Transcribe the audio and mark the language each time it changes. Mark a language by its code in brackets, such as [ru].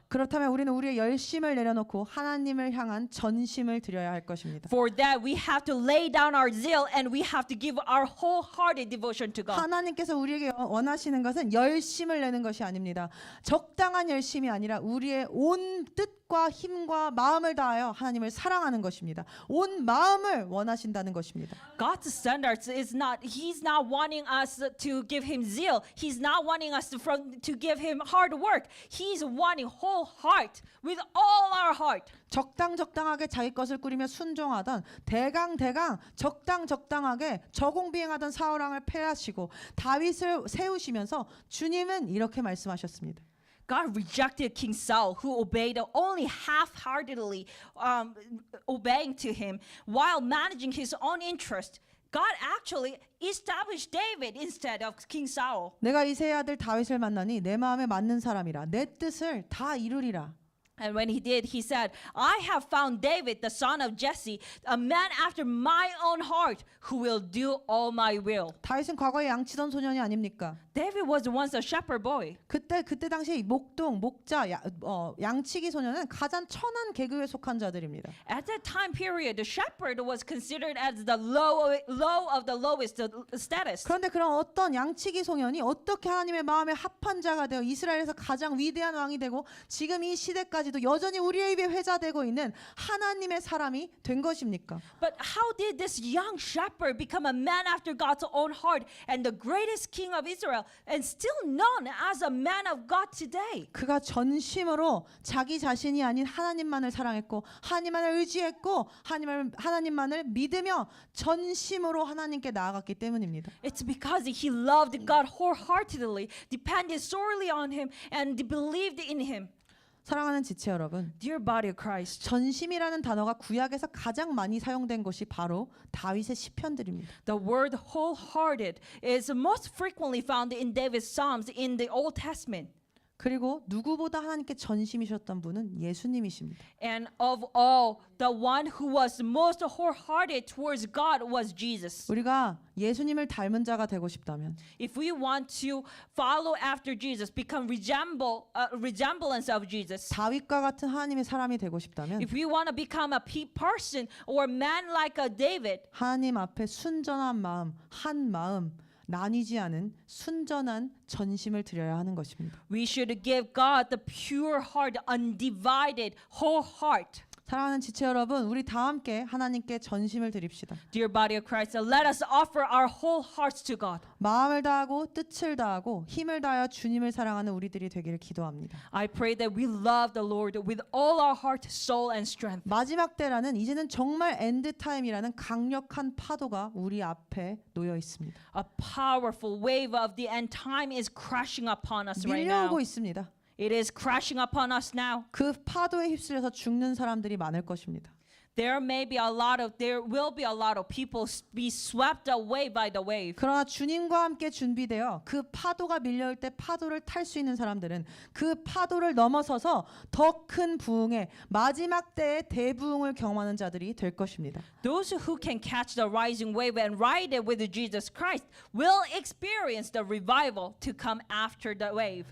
[ko] 그렇다면 우리는 우리의 열심을 내려놓고 하나님을 향한 전심을 드려야 할 것입니다. [en] For that, we have to lay down our zeal and we have to give our wholehearted devotion to God. [ko] 하나님께서 우리에게 원하시는 것은 열심을 내는 것이 아닙니다. 적당한 열심이 아니라 우리의 온 뜻과 힘과 마음을 다하여 하나님을 사랑하는 것입니다. 온 마음을 원하신다는 것입니다. [en] God's standards is not, He's not wanting us to give Him zeal. He's not wanting us to give Him hard work. He's wanting whole heart with all our heart. [ko] 적당하게 자기 것을 꾸리는 부리며 순종하던 대강 적당하게 저공비행하던 사울 왕을 패하시고 다윗을 세우시면서 주님은 이렇게 말씀하셨습니다. [en] God rejected King Saul, who obeyed only half-heartedly, obeying to him while managing his own interest. God actually established David instead of King Saul. [ko] 내가 이새의 아들 다윗을 만나니 내 마음에 맞는 사람이라 내 뜻을 다 이루리라. [en] And when he did, he said, I have found David, the son of Jesse, a man after my own heart, who will do all my will. [ko] 다윗은 과거에 양치던 소년이 아닙니까? [en] David was once a shepherd boy. [ko] 그때 당시 목자, 양치기 소년은 가장 천한 계급에 속한 자들입니다. [en] At that time period, the shepherd was considered as the low of the lowest status. [ko] 그런데 그런 어떤 양치기 소년이 어떻게 하나님의 마음에 합한 자가 되어 이스라엘에서 가장 위대한 왕이 되고 지금 이 시대까지도 여전히 우리의 입에 회자되고 있는 하나님의 사람이 된 것입니까? [en] But how did this young shepherd become a man after God's own heart and the greatest king of Israel and still known as a man of God today? [ko] 그가 전심으로 자기 자신이 아닌 하나님만을 사랑했고 하나님만을 의지했고 하나님만을 믿으며 전심으로 하나님께 나아갔기 때문입니다. [en] It's because he loved God wholeheartedly, depended solely on him, and believed in him. [ko] 사랑하는 지체 여러분, [en] Dear body of Christ, [ko] 전심이라는 단어가 구약에서 가장 많이 사용된 것이 바로 다윗의 시편들입니다. [en] the word wholehearted is most frequently found in David's Psalms in the Old Testament. [ko] 그리고 누구보다 하나님께 전심이셨던 분은 예수님이십니다. [en] And of all, the one who was most wholehearted towards God was Jesus. [ko] 우리가 예수님을 닮은 자가 되고 싶다면 [en] If we want to follow after Jesus, become resemblance of Jesus, [ko] 다윗과 같은 하나님의 사람이 되고 싶다면 [en] if we want to become a person or man like a David, [ko] 하나님 앞에 순전한 마음, 한 마음, 나뉘지 않은 순전한 전심을 드려야 하는 것입니다. [en] we should give God the pure heart, undivided, whole heart. [ko] 사랑하는 지체 여러분, 우리 다 함께 하나님께 전심을 드립시다. [en] Dear body of Christ, let us offer our whole hearts to God. [ko] 마음을 다하고 뜻을 다하고 힘을 다하여 주님을 사랑하는 우리들이 되기를 기도합니다. [en] I pray that we love the Lord with all our heart, soul, and strength. [ko] 마지막 때라는 이제는 정말 엔드 타임이라는 강력한 파도가 우리 앞에 놓여 있습니다. [en] A powerful wave of the end time is crashing upon us right now. [ko] 밀려오고 있습니다. [en] It is crashing upon us now. [ko] 그 파도에 휩쓸려서 죽는 사람들이 많을 것입니다. [en] There will be a lot of people be swept away by the wave. [ko] 그러나 주님과 함께 준비되어 그 파도가 밀려올 때 파도를 탈 수 있는 사람들은 그 파도를 넘어서서 더 큰 부흥의 마지막 때의 대부흥을 경험하는 자들이 될 것입니다. [en] Those who can catch the rising wave and ride it with Jesus Christ will experience the revival to come after the wave.